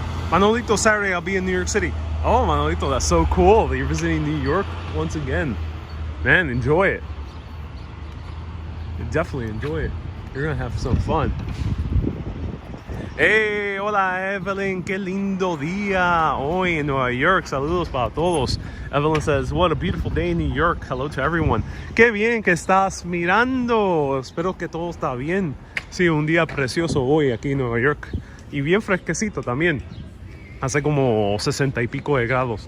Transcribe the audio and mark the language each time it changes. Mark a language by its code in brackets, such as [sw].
[en] Manolito, Saturday I'll be in New York City. Oh, Manolito, that's so cool that you're visiting New York once again. Man, enjoy it. Definitely enjoy it. You're gonna have some fun. [es] Hey, hola Evelyn, qué lindo día hoy en Nueva York. Saludos para todos. [en] Evelyn says, what a beautiful day in New York. Hello to everyone. [es] Qué bien que estás mirando. Espero que todo está bien. Sí, un día precioso hoy aquí en Nueva York. Y bien fresquecito también. Hace como 60 y pico de grados.